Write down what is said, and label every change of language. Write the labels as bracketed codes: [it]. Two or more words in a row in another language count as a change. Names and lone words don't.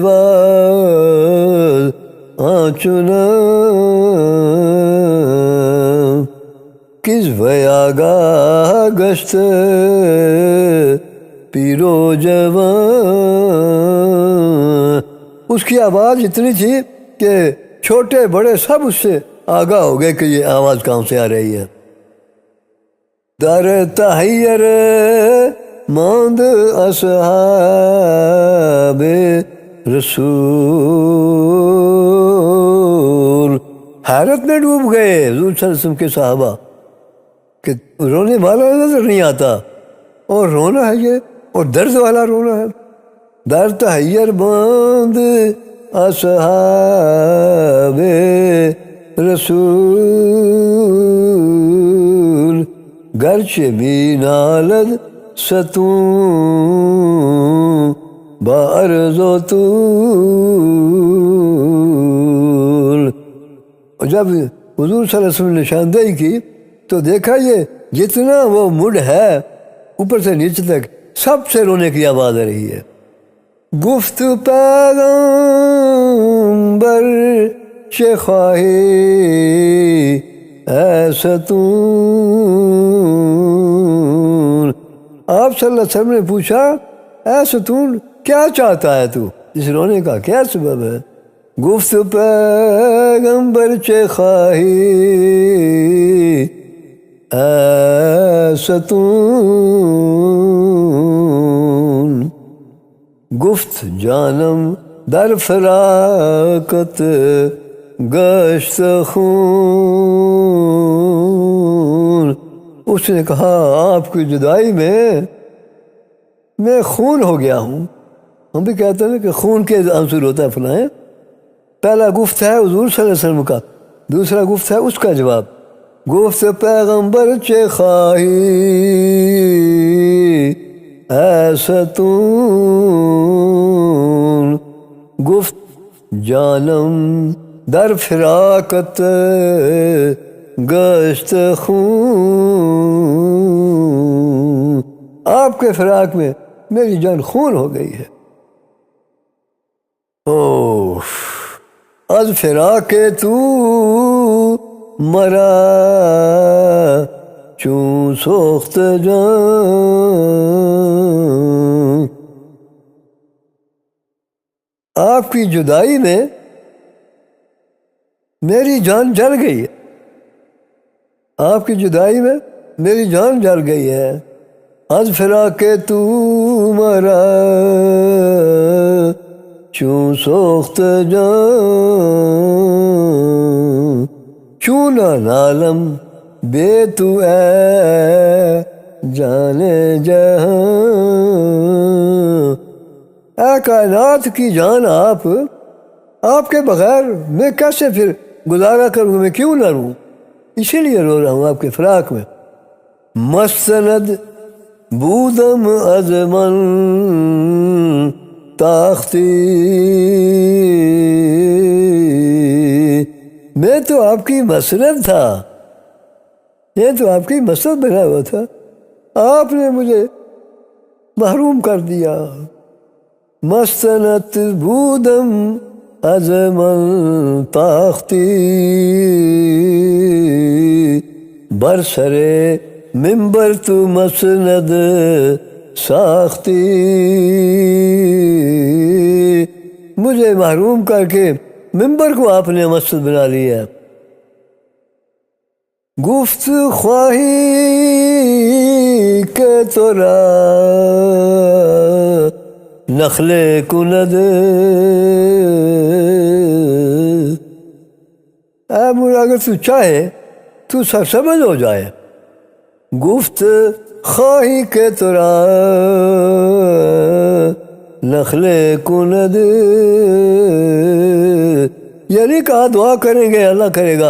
[fa] واز آنچنا کس ویاگاہ گشت پیرو جوان، [ur] اس کی آواز اتنی تھی کہ چھوٹے بڑے سب اس سے آگاہ ہو گئے کہ یہ آواز کہاں سے آ رہی ہے۔ [fa] در تحیر ماند اصحاب رسول، [ur] حیرت میں ڈوب گئے حضور صلی اللہ علیہ وسلم کے صحابہ کہ رونے والا نظر نہیں آتا، اور رونا ہے یہ، اور درد والا رونا ہے۔ [fa] در تحیر ماند اصحاب رسول گرچہ بھی نالد ستون با عرض و طول، [ur] اور جب حضور صلی اللہ علیہ وسلم نے نشاندہی کی تو دیکھا یہ جتنا وہ مڈ ہے اوپر سے نیچے تک سب سے رونے کی آواز آ رہی ہے۔ [fa] گفت پیغمبر چه خواهی اے ستون، [ur] آپ صلی اللہ علیہ وسلم نے پوچھا اے ستون کیا چاہتا ہے تو، اس رونے کا کیا سبب ہے؟ [fa] گفت پیغمبر چه خواهی اے ستون، گفت جانم در فراقت گشت خون، [ur] اس نے کہا آپ کی جدائی میں خون ہو گیا ہوں۔ ہم بھی کہتے ہیں کہ خون کے عنصر ہوتا ہے فلاں۔ پہلا گفت ہے حضور صلی اللہ علیہ وسلم کا، دوسرا گفت ہے اس کا جواب۔ [fa] گفت پیغمبر چه خواهی اے ستون، گفت جانم در فراقت گشت خون، [ur] آپ کے فراق میں میری جان خون ہو گئی ہے۔ [fa] اوہ از فراق تو مرا چون سوخت جان، [ur] آپ کی جدائی میں میری جان جل گئی ہے، آپ کی جدائی میں میری جان جل گئی ہے۔ [fa] از فراق تو مرا چون سوخت جان، چون نالم بے تو اے جان جہاں، [ur] اے کائنات کی جان آپ کے بغیر میں کیسے پھر گزارا کروں، میں کیوں نہ روں، اسی لیے رو رہا ہوں آپ کے فراق میں۔ [fa] مستند بودم از من تاختی، [ur] میں تو آپ کی مسند تھا، یہ تو آپ کی مسند بنا ہوا تھا، آپ نے مجھے محروم کر دیا۔ [fa] مستنت بودم از من تاختی، بر سر منبر تو مسند ساختی، [ur] مجھے محروم کر کے منبر کو آپ نے مسجد بنا لیا۔ [fa] گفت خواہی کہ تورا نخل کند، [ur] اے مجھے اگر تو چاہے تو سرسبز ہو جائے، [fa] گفت خواہی کہ ترا نخل کند، [ur] یعنی کہا دعا کریں گے اللہ کرے گا.